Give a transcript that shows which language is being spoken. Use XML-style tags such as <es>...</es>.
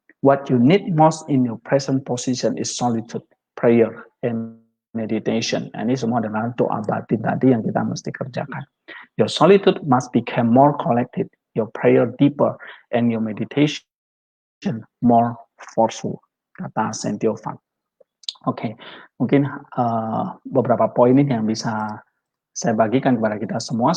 <en>What you need most in your present position is solitude, prayer, and meditation.</en> <id>Ini semua adalah doa batin tadi yang kita mesti kerjakan.</id> <en>Your solitude must become more collected, your prayer deeper, and your meditation more forceful, kata Saint Theophan.</en> <id>Oke, mungkin beberapa poin ini yang bisa saya bagikan kepada kita semua.</id>